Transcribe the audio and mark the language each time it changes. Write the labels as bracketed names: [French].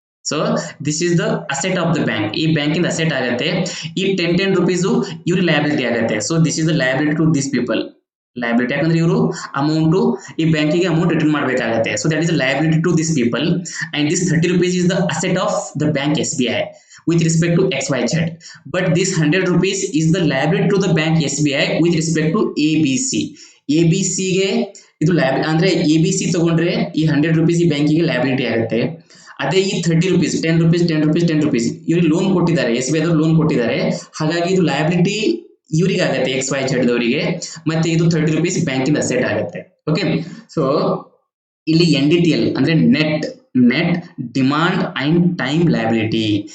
[English] So this is the asset of the bank. [Kannada] ಈ ಬ್ಯಾಂಕಿಂದ asset ಆಗುತ್ತೆ. ಈ 10 rupees ಇವ್ರಿಗೆ ಲಯಬಿಲಿಟಿ ಆಗುತ್ತೆ. [English] So this is the liability to this people. [Kannada] Liability ಯಾಕಂದ್ರೆ ಇವರು ಅಮೌಂಟ್ ಈ ಬ್ಯಾಂಕಿಗೆ ಅಮೌಂಟ್ ರಿಟರ್ನ್ ಮಾಡಬೇಕಾಗುತ್ತೆ. [English] So that is liability to this people. And this 30 rupees is the asset of the bank S B I with respect to XYZ. But this 100 rupees is the liability to the bank SBI with respect to ABC. [Kannada] ABC ಗೆ ಇದು liability ಅಂದ್ರೆ ABC ತಗೊಂಡ್ರೆ ಈ 100 rupees ಈ ಬ್ಯಾಂಕಿಗೆ liability ಆಗುತ್ತೆ. ಅದೇ ಈ 30 rupees 10 rupees 10 rupees 10 rupees ಇವ್ರಿಗೆ ಲೋನ್ ಕೊಟ್ಟಿದ್ದಾರೆ, SBI ದವರು ಲೋನ್ ಕೊಟ್ಟಿದ್ದಾರೆ. ಹಾಗಾಗಿ ಇದು ಲಯಬಿಲಿಟಿ ಇವರಿಗೆ ಆಗುತ್ತೆ, XYZ ದವರಿಗೆ. ಮತ್ತೆ ಇದು 30 rupees ಬ್ಯಾಂಕಿಂದ ಅಸೆಟ್ ಆಗುತ್ತೆ. ಓಕೆ, ಸೊ ಇಲ್ಲಿ NDTL ಅಂದ್ರೆ net demand and time liability.